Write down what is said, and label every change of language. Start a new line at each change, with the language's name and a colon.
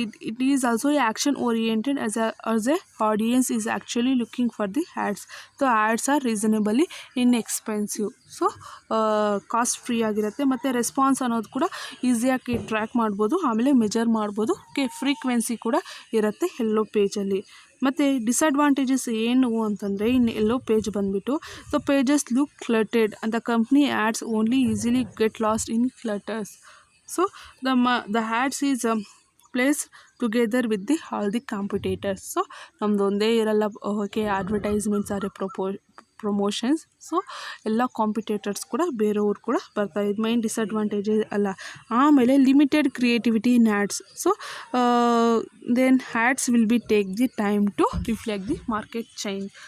English: It is also action oriented as a audience is actually looking for the ads. So ads are reasonably inexpensive.
Kannada: So cost free ಆಗಿರುತ್ತೆ, ಮತ್ತು response ಅನ್ನೋದು ಕೂಡ ಈಸಿಯಾಗಿ track ಮಾಡ್ಬೋದು, ಆಮೇಲೆ measure ಮಾಡ್ಬೋದು. Frequency ಕೂಡ ಇರುತ್ತೆ ಯೆಲ್ಲೋ ಪೇಜಲ್ಲಿ. ಮತ್ತು ಡಿಸ್ಅಡ್ವಾಂಟೇಜಸ್ ಏನು ಅಂತಂದರೆ, ಇನ್ನು ಯೆಲ್ಲೋ ಪೇಜ್ ಬಂದುಬಿಟ್ಟು
English: The pages look cluttered and the company ads only easily get lost in clutters. So the ads is placed together with all the competitors.
Kannada: So ನಮ್ದು ಒಂದೇ ಇರಲ್ಲ, ಅಡ್ವರ್ಟೈಸ್ಮೆಂಟ್ಸ್ ಆರೆ ಪ್ರಮೋಷನ್ಸ್. ಸೊ ಎಲ್ಲ ಕಾಂಪಿಟೇಟರ್ಸ್ ಕೂಡ ಬೇರೆಯವ್ರು ಕೂಡ ಬರ್ತಾರೆ. ಇದು ಮೈನ್ ಡಿಸ್ಅಡ್ವಾಂಟೇಜ್ ಅಲ್ಲ. ಆಮೇಲೆ
English: Limited creativity in ads. So then ads will be take the time to reflect the market change.